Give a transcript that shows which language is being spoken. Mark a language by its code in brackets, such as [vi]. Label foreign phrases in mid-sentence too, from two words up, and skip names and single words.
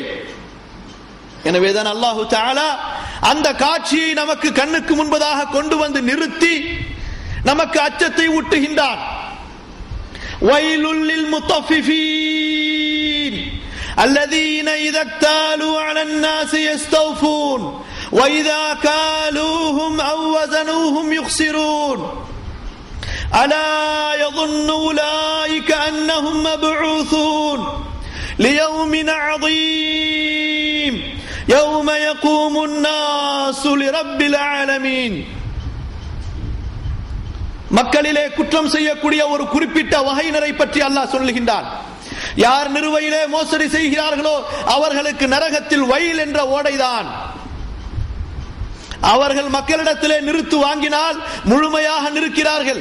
[ta] எனவேதான் அல்லாஹு தஆலா அந்த காட்சியை நமக்கு கண்ணுக்கு முன்பதாக கொண்டு வந்து நிறுத்தி நமக்கு அச்சத்தை ஊட்டுகின்றான். [ar] ويل للمطففين الذين إذا اكتالوا على الناس يستوفون وإذا كالوهم أو وزنوهم يخسرون ألا يظن أولئك أنهم مبعوثون ليوم عظيم يوم يقوم الناس لرب العالمين. [ta] மக்களிலே குற்றம் செய்யக்கூடிய ஒரு குறிப்பிட்ட வகையினரை பற்றி அல்லாஹ் சொல்லுகின்றான். யார் நிறுவையிலே மோசடி செய்கிறார்களோ அவர்களுக்கு நரகத்தில் வயல் என்ற ஓடைதான். அவர்கள் மக்களிடத்திலே நிறுத்து வாங்கினால் முழுமையாக நிற்கிறார்கள்.